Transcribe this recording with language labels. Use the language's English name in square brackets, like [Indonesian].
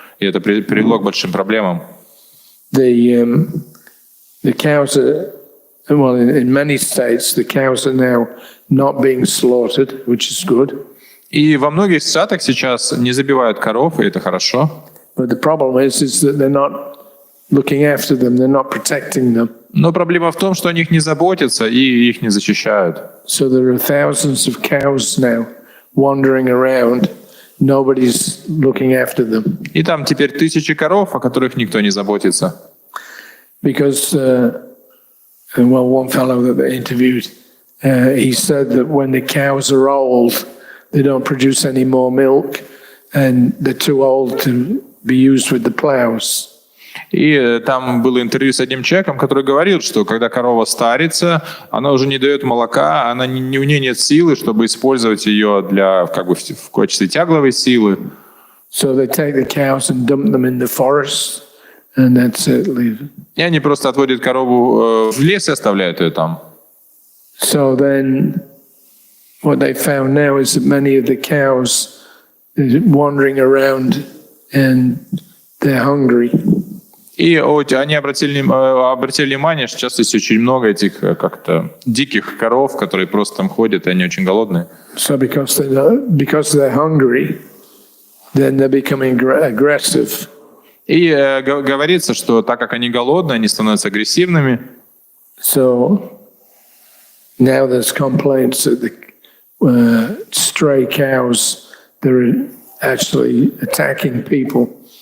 [Russian] И это привело к большим проблемам. [English] The cows are, well, in many states, the cows are now not being slaughtered, which is good. [Russian] И во многих штатах сейчас не забивают коров, и это хорошо. [English] But the problem is that they're not looking after them, they're not protecting them. [Russian] Но проблема в том, что о них не заботятся и их не защищают. [English] So there are thousands of cows now wandering around. Nobody's looking after them. [Russian] И там теперь тысячи коров, о которых никто не заботится. [English] Because, well, one fellow that they interviewed, he said that when the cows are old, they don't produce any more milk, and they're too old to be used with the plows. [Russian] И там было интервью с одним человеком, который говорил, что когда корова старится, она уже не дает молока, у нее нет силы, чтобы использовать ее для, в качестве тягловой силы. [English] So they take the cows and dump them in the forest, and that's it. Leave. [Russian] И они просто отводят корову в лес и оставляют ее там. [English] So then, what they found now is that many of the cows are wandering around, and they're hungry. [Russian] И они обратили внимание, что сейчас есть очень много этих как-то диких коров, которые просто там ходят, и они очень голодные. [English] So because they're hungry, then they're becoming aggressive. [Russian] И говорится, что так как они голодные, они становятся агрессивными. [English] So now there's complaints that the stray cows, they're actually attacking people.